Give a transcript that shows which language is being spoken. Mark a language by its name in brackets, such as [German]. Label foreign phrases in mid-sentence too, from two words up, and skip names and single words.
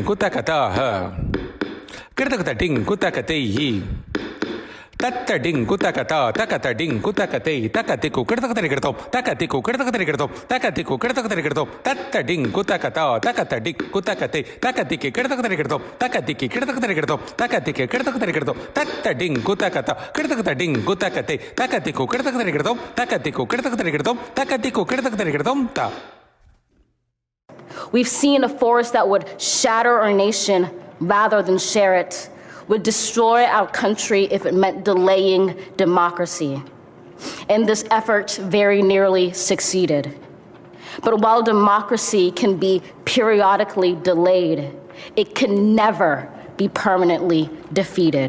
[English] gutakata kertakata ding gutakate yi tatta ding gutakata takata ding gutakate takatiku kertakatari kertom takatiku kertakatari kertom takatiku kertakatari kertom tatta ding gutakata takata ding gutakate takatiki kertakatari kertom takatiki kertakatari kertom takatiki kertakatari kertom tatta ding gutakata kertakata ding gutakate takatiku kertakatari kertom takatiku kertakatari kertom takatiku kertakatari kertom ta. We've seen a force that would shatter our nation rather than share it, would destroy our country if it meant delaying democracy. And this effort very nearly succeeded. But while democracy can be periodically delayed, it can never be permanently defeated.